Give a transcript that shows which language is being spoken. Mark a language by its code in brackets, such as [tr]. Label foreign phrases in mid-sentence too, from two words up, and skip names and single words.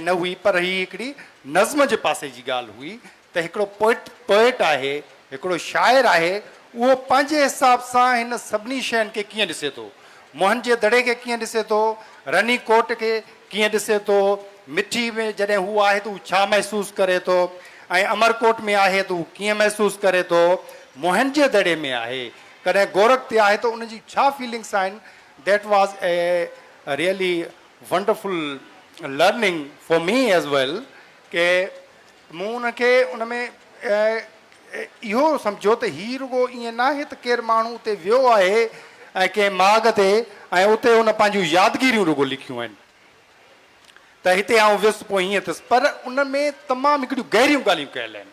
[sd] न हुई, पर ही हिकिड़ी नज़्म जे पासे जी ॻाल्हि हुई त हिकिड़ो पोएट आहे, हिकिड़ो शाइर आहे, उहो पंहिंजे हिसाब सां हिन सभिनी शयुनि खे कीअं ॾिसे थो, मोहन जे दड़े खे कीअं ॾिसे थो, रनी कोट खे कीअं ॾिसे थो, मिठी में जॾहिं हू आहे त हू छा महसूसु करे थो, ऐं अमरकोट में आहे त हू कीअं महसूसु करे थो, मोहन जे दड़े में आहे, कॾहिं गोरख ते आहे त उनजी छा फीलिंग्स आहिनि. [en] that was a really wonderful learning for me as well, [sd] के मूं उनखे उन में इहो सम्झो त हीउ रुगो ईअं न आहे त केरु माण्हू उते वियो आहे ऐं कंहिं माॻ ते ऐं उते उन पंहिंजूं यादगिरियूं रुगो लिखियूं आहिनि त हिते आउं वियुसि पोइ हीअं थियुसि, पर उन में तमामु हिकिड़ियूं गहरियूं ॻाल्हियूं कयल आहिनि.